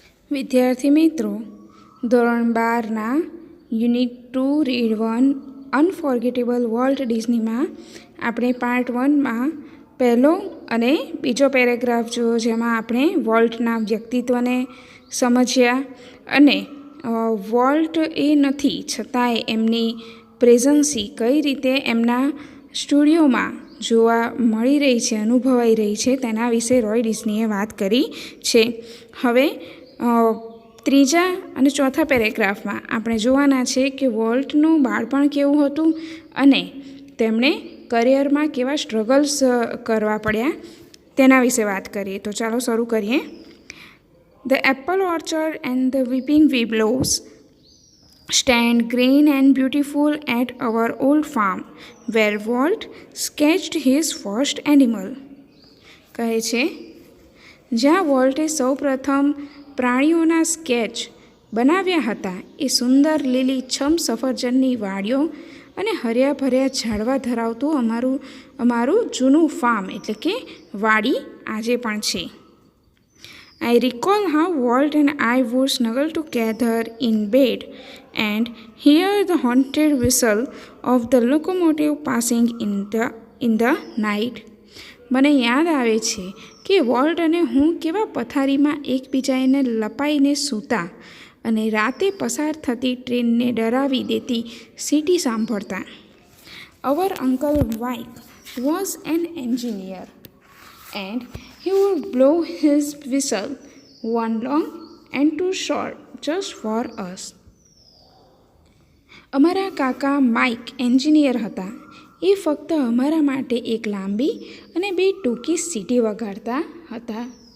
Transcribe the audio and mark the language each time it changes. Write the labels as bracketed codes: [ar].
[gu] વિદ્યાર્થી મિત્રો, ધોરણ 12ના યુનિટ 2 રીડ 1 અનફોર્ગેટેબલ વોલ્ટ ડિઝનીમાં આપણે પાર્ટ 1માં પહેલો અને બીજો પેરેગ્રાફ જોયો, જેમાં આપણે વોલ્ટના વ્યક્તિત્વને સમજ્યા અને વોલ્ટ એ નથી છતાંય એમની પ્રેઝન્સી કઈ રીતે એમના સ્ટુડિયોમાં જોવા મળી રહી છે, અનુભવાઈ રહી છે, તેના વિશે રોય ડિઝનીએ વાત કરી છે. હવે ત્રીજા અને ચોથા પેરેગ્રાફમાં આપણે જોવાના છે કે વોલ્ટનું બાળપણ કેવું હતું અને તેમણે કરિયરમાં કેવા સ્ટ્રગલ્સ કરવા પડ્યા તેના વિશે વાત કરીએ. તો ચાલો શરૂ કરીએ. [en] The apple orchard and the weeping willows stand green and beautiful at our old farm, where Walt sketched his first animal. [gu] કહે છે, જ્યાં વોલ્ટે સૌ પ્રથમ પ્રાણીઓના સ્કેચ બનાવ્યા હતા એ સુંદર લીલીછમ સફરજનની વાડીઓ અને હર્યા ભર્યા ઝાડવા ધરાવતું અમારું જૂનું ફાર્મ એટલે કે વાડી આજે પણ છે. [en] I recall how Walt and I would snuggle together in bed and hear the haunted whistle of the locomotive passing in the night. [gu] મને યાદ આવે છે કે વોલ્ટ અને હું કેવા પથારીમાં એકબીજાને લપાઈને સૂતા અને રાતે પસાર થતી ટ્રેનને ડરાવી દેતી સીટી સાંભળતા. [en] Our uncle Mike was an engineer and he would blow his whistle, one long and two short, just for us. [gu] અમારા કાકા માઇક એન્જિનિયર હતા. એ ફક્ત અમારા માટે એક લાંબી અને બે ટૂંકી સીટી વગાડતા હતા.